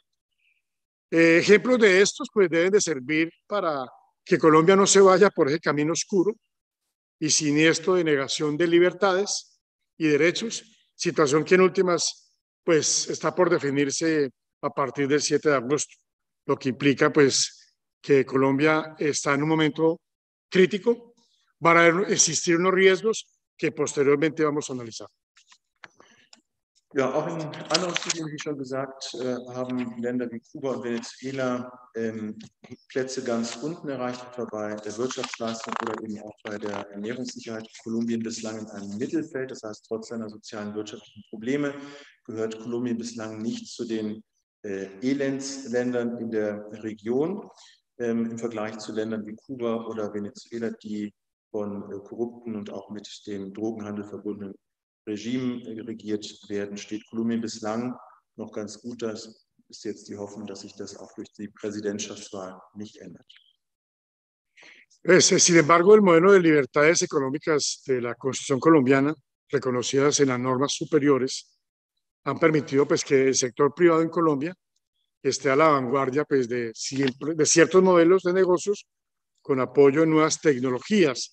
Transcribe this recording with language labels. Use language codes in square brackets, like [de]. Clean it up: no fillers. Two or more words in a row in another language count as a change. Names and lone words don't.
[es] Ejemplos de estos pues deben de servir para que Colombia no se vaya por ese camino oscuro y siniestro de negación de libertades y derechos, situación que en últimas pues está por definirse a partir del 7 de agosto, lo que implica pues que Colombia está en un momento crítico, van a existir unos riesgos que posteriormente vamos a analizar. [de] Ja, auch in anderen Studien, wie schon gesagt, haben Länder wie Kuba und Venezuela Plätze ganz unten erreicht, etwa bei der Wirtschaftsleistung oder eben auch bei der Ernährungssicherheit. Kolumbien bislang in einem Mittelfeld, das heißt, trotz seiner sozialen und wirtschaftlichen Probleme gehört Kolumbien bislang nicht zu den Elendsländern in der Region, im Vergleich zu Ländern wie Kuba oder Venezuela, die von korrupten und auch mit dem Drogenhandel verbundenen Regime regiert werden, steht Kolumbien bislang noch ganz gut. Das ist jetzt die Hoffnung, dass sich das auch durch die Präsidentschaftswahl nicht ändert. [es] Sin embargo, el modelo de libertades económicas de la Constitución colombiana, reconocidas en las normas superiores, han permitido pues, que el sector privado en Colombia esté a la vanguardia pues, de ciertos modelos de negocios con apoyo en nuevas tecnologías.